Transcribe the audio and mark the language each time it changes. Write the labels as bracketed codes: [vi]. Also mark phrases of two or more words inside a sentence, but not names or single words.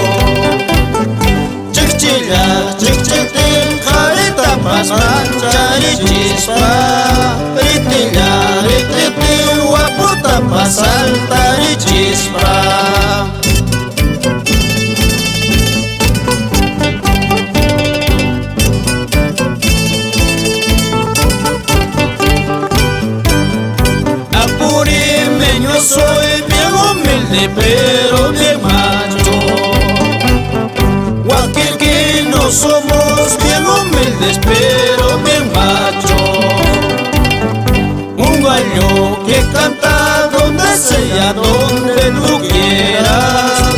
[qu] Chikchilla chikchitin qaritapas mancharichispa, ritilla rititi waputapas saltarichispa. [es] Apurimeño soy bien humilde pero bien macho. Huaquirquino somos bien humildes pero bien macho. Un gallo que canta donde sea, donde tú quieras.